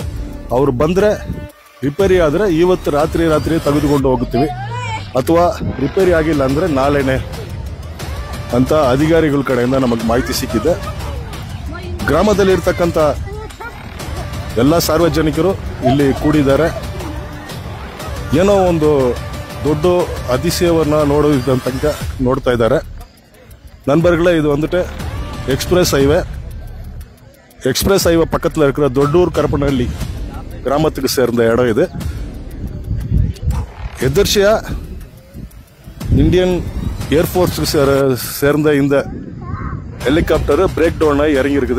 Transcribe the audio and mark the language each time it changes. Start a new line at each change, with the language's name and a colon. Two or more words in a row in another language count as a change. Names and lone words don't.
Kannada: ಅವರು ಬಂದರೆ ರಿಪೇರಿ ಆದರೆ ಇವತ್ತು ರಾತ್ರಿ ತೆಗೆದುಕೊಂಡು ಹೋಗುತ್ತೀವಿ, ಅಥವಾ ರಿಪೇರಿ ಆಗಿಲ್ಲ ಅಂದರೆ ನಾಳೆನೆ ಅಂತ ಅಧಿಕಾರಿಗಳ ಕಡೆಯಿಂದ ನಮಗೆ ಮಾಹಿತಿ ಸಿಕ್ಕಿದೆ. ಗ್ರಾಮದಲ್ಲಿರ್ತಕ್ಕಂಥ ಎಲ್ಲ ಸಾರ್ವಜನಿಕರು ಇಲ್ಲಿ ಕೂಡಿದ್ದಾರೆ. ಏನೋ ಒಂದು ದೊಡ್ಡ ಅತಿಶಯವನ್ನು ನೋಡೋದಂತ ನೋಡ್ತಾ ಇದ್ದಾರೆ.
Tamil: நண்பர்களே, இது வந்துட்டு
English: express highway
Tamil: பக்கத்தில் இருக்கிற தொட்டூர் கரப்பனஹள்ளி கிராமத்துக்கு சேர்ந்த இடம். இது எதிர்ச்சியா இந்தியன் ஏர்ஃபோர்ஸுக்கு சேர்ந்த இந்த
English: helicopter break down
Tamil: ஆகி இறங்கி இருக்குது.